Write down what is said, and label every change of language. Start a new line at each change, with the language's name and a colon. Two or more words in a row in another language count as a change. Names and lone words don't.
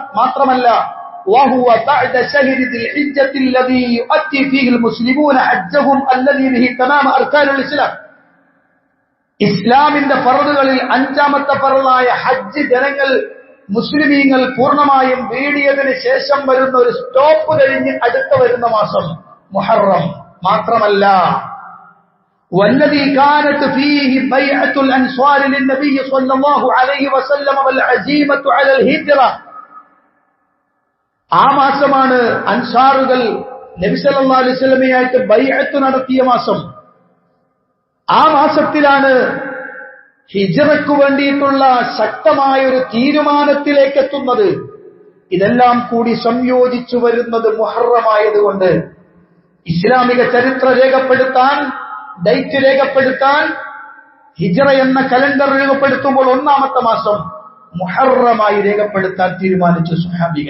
Malayalam: മാത്രമല്ല
Arabic: وهو بعد شهر ذي الحجة الذي يؤدي فيه المسلمون حجهم الذي به تمام أركان الإسلام,
Malayalam: ഇസ്ലാമിന്റെ ഫർളുകളിൽ അഞ്ചാമത്തെ ഫർളായ ഹജ്ജ് ജനങ്ങൾ മുസ്ലിമീങ്ങൾ പൂർണ്ണമായും വീടിയതിന് ശേഷം വരുന്ന ഒരു സ്റ്റോപ്പ് കഴിഞ്ഞ് അടുത്ത വരുന്ന മാസം മുഹറം.
Arabic: മാത്രമല്ല والذي كانت فيه بيعة الأنصار للنبي صلى الله عليه وسلم والعزيمة على الهجرة,
Malayalam: ആ മാസമാണ് അൻസാറുകൾ നബി
Arabic: صلى الله عليه وسلم
Malayalam: ബൈഅത്ത് നടത്തിയ മാസം. ആ മാസത്തിലാണ് ഹിജ്റയ്ക്ക് വേണ്ടിയിട്ടുള്ള ശക്തമായ ഒരു തീരുമാനത്തിലേക്ക് എത്തുന്നത്. ഇതെല്ലാം കൂടി സംയോജിച്ചു വരുന്നത് മുഹറമായതുകൊണ്ട് ഇസ്ലാമിക ചരിത്ര രേഖപ്പെടുത്താൻ, ഡേറ്റ് രേഖപ്പെടുത്താൻ, ഹിജ്റ എന്ന കലണ്ടർ രേഖപ്പെടുത്തുമ്പോൾ ഒന്നാമത്തെ മാസം മുഹറമായി രേഖപ്പെടുത്താൻ തീരുമാനിച്ചു സ്വഹാബികൾ.